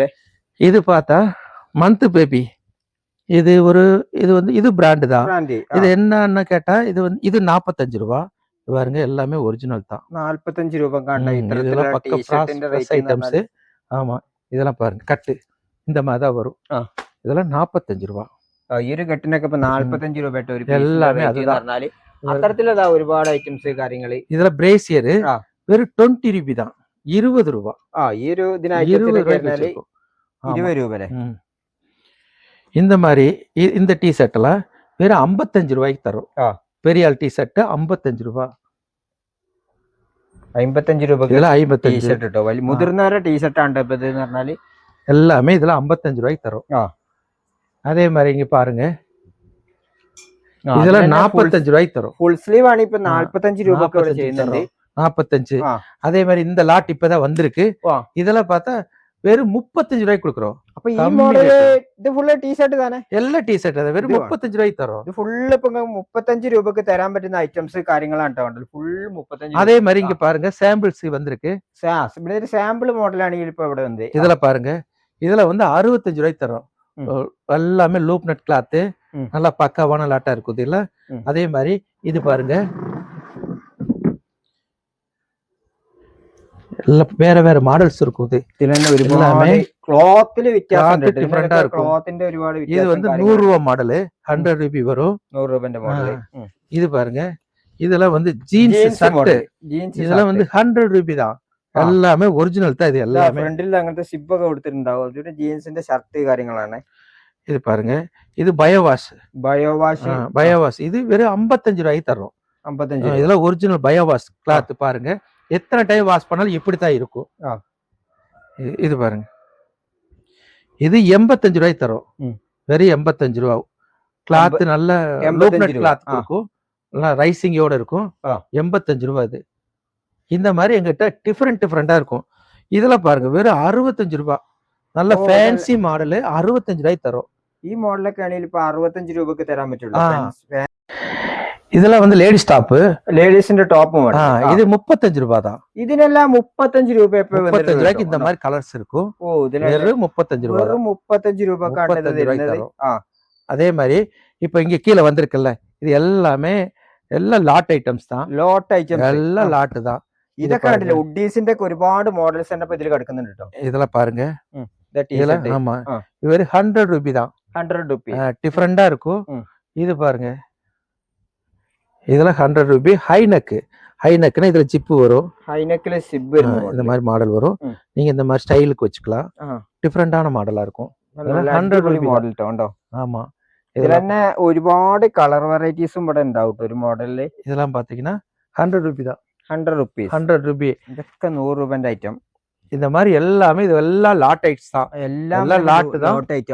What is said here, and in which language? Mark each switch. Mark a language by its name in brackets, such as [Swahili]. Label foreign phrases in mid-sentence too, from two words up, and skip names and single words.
[Tamil] இது பார்த்தா [English] month baby. [Tamil] இது வந்து இது பிராண்ட் தான். இது என்னன்னு கேட்டா இது 45 ரூபாய். பாருங்க, எல்லாமே ஒரிஜினல் தான். 45 ரூபாய். இதெல்லாம் பக்க ஐட்டம்ஸ். ஆமா, இதெல்லாம் பாருங்க, கட்டு இந்த மாதிரி தான் வரும். இதெல்லாம் 45 ரூபாய். [Malayalam] ഈ ഒരു കെട്ടിനൊക്കെ 45 രൂപ. [Tamil] எல்லாமே அதுதான். [Malayalam] അത്തരത്തിലതാ ഒരുപാട് ഐറ്റംസ് കാര്യങ്ങൾ. [Tamil] இதுல பிரேசியர் வெறும் 20 ரூபாய் தான். 20 രൂപ. [Malayalam] ഈ ഒരു [Tamil] 20 ரூபாய்க்கு வச்சிருக்கோம். [Malayalam] 20 രൂപ അല്ലേ? [Tamil] இந்த மாதிரி இந்த டீ ஷர்ட்லாம் வெறும் 55 ரூபாய்க்கு தரும். பெரிய ஆள் டீ ஷர்ட் 55 ரூபா. [Malayalam] 55 രൂപക്ക് [Tamil] இதெல்லாம் 55 [Malayalam] ടീഷർട്ട് കേട്ടോ. വലിയ മുതിർന്നവരുടെ ടീഷർട്ട് ആണ് ഇപ്പൊ ഇത് എന്ന് പറഞ്ഞാല്. [Tamil] எல்லாமே இதுல 55 ரூபாய்க்கு தரும். அதே மாதிரி இங்க பாருங்க, இதெல்லாம் 45 ரூபாய்க்கு தரும். [English] full sleeve [Malayalam] ആണ് ഇപ്പൊ 45 രൂപക്ക് ഇവിടെ ചെയ്യുന്നുണ്ട്. 45. [Tamil] அதே மாதிரி இந்த லாட் இப்பதான் வந்திருக்கு. இதெல்லாம் பார்த்தா வெறும் 35 ரூபாய்க்கு கொடுக்குறோம். [Malayalam] അപ്പൊ ഈ മോഡല് ഇത് ഫുള്ള് ടീഷർട്ട് തന്നെ, എല്ലാ ടീഷർട്ട് അതെ വെറും 35 രൂപയ്ക്ക് തരും. ഇത് ഫുള്ള് ഇപ്പൊ 35 രൂപക്ക് തരാൻ പറ്റുന്ന ഐറ്റംസ് കാര്യങ്ങളാണ് കേട്ടോ. ഫുൾ 35. [Tamil] அதே மாதிரி இங்க பாருங்க சாம்பிள்ஸ் வந்திருக்கு. [Malayalam] ഇവിടെ ഒരു സാമ്പിൾ മോഡലാണെങ്കിൽ ഇപ്പൊ ഇവിടെ வந்து [Tamil] இதுல பாருங்க, இதுல வந்து 65 ரூபாய்க்கு தரும். எல்லாமே [English] loop knit cloth, [Tamil] நல்லா பக்காவான லாட்டா இருக்குது இல்ல. அதே மாதிரி இது பாருங்க, வேற வேற மாடல்ஸ் இருக்குது. [Malayalam] எல்லாமே ക്ലോത്തില് വ്യത്യാസം ഡിഫറെന്റ് ആയിരിക്കും. ക്ലോത്തിന്റെ ഒരുപാട് [Tamil] இது [Malayalam] വ്യത്യാസം. [Tamil] வந்து 100 ரூபாய் மாடல் 100 ரூபாய் வரும். [Malayalam] 100 രൂപന്റെ മോഡൽ. [Tamil] இது பாருங்க, இதெல்லாம் வந்து [English] jeans shirt. [Tamil] இதெல்லாம் வந்து 100 ரூபாய் தான். எல்லாமே ஒரிஜினல் தான். இது எல்லாமே [Malayalam] ഫ്രണ്ടിൽ അങ്ങനത്തെ സിബ് ഒക്കെ കൊടുത്തിട്ടുണ്ടാവും. അതൊരു ജീൻസിന്റെ ഷർട്ട് കാര്യങ്ങളാണ്. [Tamil] இது பாருங்க, இது பயோவாஷ். பயோவாஷ் இது வெறும் 55 ரூபாய்க்கு தரும். 55. இதெல்லாம் ஒரிஜினல் [English] biowash cloth. [Tamil] பாருங்க எத்தனை [English] time wash [Tamil] பண்ணாலும் இப்படித்தான் இருக்கும். இது பாருங்க, இது 85 ரூபாய்க்கு தரும். வெறும் 85 ரூபா. கிளாத் நல்ல [English] loop knit cloth [Tamil] இருக்கும், நல்லா ரைசிங்கோட இருக்கும். 85 ரூபாய். இது இந்த மாதிரி எங்கிட்ட டிஃபரெண்டா இருக்கும். இதெல்லாம் பாருங்க வெறும் 65 ரூபாய். நல்ல [English] fancy model [Tamil] 65 ரூபாய்க்கு தரும். [Malayalam] ഈ മോഡലൊക്കെ ആണെങ്കിൽ ഇപ്പൊ 65 രൂപക്ക് തരാൻ പറ്റുള്ളൂ. [Tamil] இதெல்லாம் வந்து [English] ladies top, [Malayalam] ലേഡീസിന്റെ [English] top model. [Tamil] இது 35 ரூபாய் தான். [Malayalam] ഇതിനെല്ലാം 35 രൂപ. [Tamil] 35 ரூபாய்க்கு இந்த மாதிரி கலர்ஸ் இருக்கும். வெறும் 35 ரூபாய். [Malayalam] വെറും 35 രൂപക്കാണ് ഇത് വരുന്നത്. [Tamil] அதே மாதிரி இப்ப இங்க கீழே வந்திருக்குல்ல, இது எல்லாமே எல்லாம் [English] lot items [Tamil] தான். [English] lot items [Tamil] எல்லாம் லாட் தான். [Malayalam] ഇതൊക്കെ കണ്ടില്ലേ, ഉഡീസിന്റെ ഒക്കെ ഒരുപാട് മോഡൽസ് തന്നെ ഇതിൽ കിടക്കുന്നുണ്ട് കേട്ടോ. [Tamil] இதெல்லாம் பாருங்க, ஆமா இது 100 ரூபாய் தான். [Malayalam] 100 രൂപ. [Tamil] டிஃபரெண்டா இருக்கும். இது பாருங்க, இதெல்லாம் 100 ரூபாய். ஹைனக்னா இதுல ஜிப்பு வரும். [Malayalam] ഹൈനെക്കില് സിബ് [Tamil] இந்த மாதிரி மாடல் வரும். நீங்க இந்த மாதிரி ஸ்டைலுக்கு வச்சுக்கலாம். டிஃபரெண்டான மாடலா இருக்கும். [Malayalam] 100 രൂപ മോഡൽ കേട്ടോ. [Tamil] ஆமா, [Malayalam] ഇതിൽ തന്നെ ഒരുപാട് [English] colour varieties [Malayalam] ഇവിടെ ഉണ്ടാവും ഒരു മോഡലില്. [Tamil] இதெல்லாம் பாத்தீங்கன்னா 100 ரூபாய் தான். [English] 100 rupees. [Tamil] 100 ரூபாய். [Malayalam] ഇതൊക്കെ 100 രൂപന്റെ ഐറ്റം. [Tamil] இந்த மாதிரி எல்லாமே இது எல்லாம் [English] lot its [Tamil] தான். [Malayalam] എല്ലാം [Tamil] லாட் தான். [English] lot item.